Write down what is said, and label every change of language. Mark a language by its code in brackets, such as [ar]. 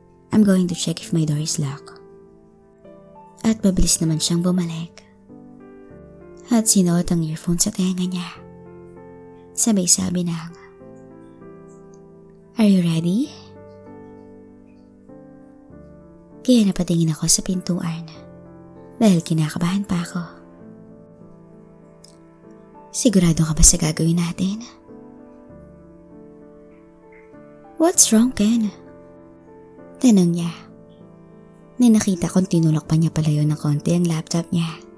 [en] I'm going to check if my door is locked. [tl] At mabilis naman siyang bumalik. At sinuot ang earphone sa tenga niya. Sabay sabi ng, [en] Are you ready? [tl] Kaya napatingin ako sa pintuan dahil kinakabahan pa ako. Sigurado ka ba sa gagawin natin? [en] What's wrong, Ken? [tl] Tanong niya. Nakita kong tinulak pa niya palayo ng konti ang laptop niya.